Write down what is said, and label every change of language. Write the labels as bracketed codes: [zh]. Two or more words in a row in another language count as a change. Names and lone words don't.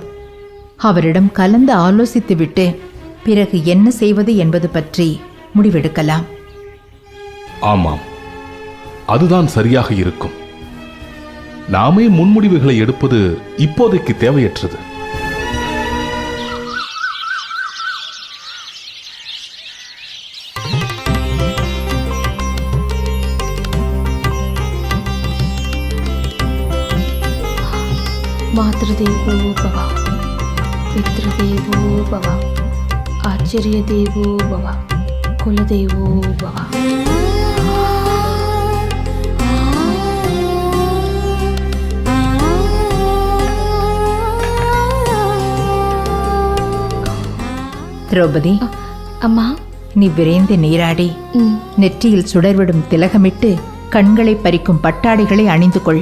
[ta] அவரிடம் கலந்து ஆலோசித்துவிட்டு பிறகு என்ன செய்வது என்பது பற்றி முடிவெடுக்கலாம். ஆமாம், அதுதான் சரியாக இருக்கும். நாமே முன்முடிவுகளை எடுப்பது இப்போதைக்கு தேவையற்றது. [sa] मातृदेवो भव, पितृदेवो भव, आचार्यदेवो भव, कुलदेवो भव. [ta] திரௌபதி, அம்மா, நீ விரைந்து நீராடி நெற்றியில் சுடர்விடும் திலகமிட்டு கண்களை பறிக்கும் பட்டாடைகளை அணிந்து கொள்.